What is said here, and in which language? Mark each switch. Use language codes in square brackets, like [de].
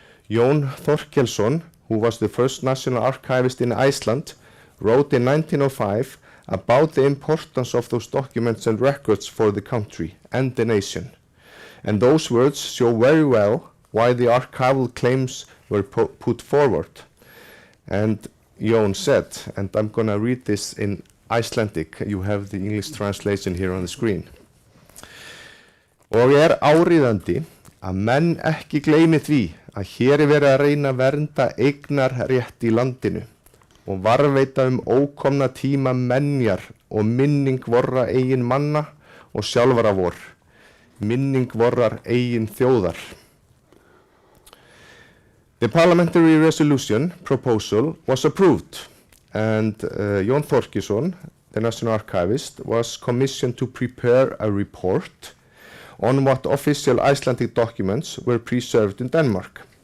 [en] Jón Þorkelsson, who was the first national archivist in Iceland, wrote in 1905 about the importance of those documents and records for the country and the nation. And those words show very well why the archival claims were put forward. And Jón said, and I'm going to read this in Icelandic, you have the English translation here on the screen. [is] Og áríðandi að menn ekki gleymi því að hér verið að reyna að vernda eignarrétt í landinu og varðveita ókomna tíma menjar og minning vorra eigin manna og sjálfara vor, minning vorrar eigin þjóðar. [en] The parliamentary resolution proposal was approved, and Jón Þorkelsson the National Archivist, was commissioned to prepare a report on what official Icelandic documents were preserved in Denmark.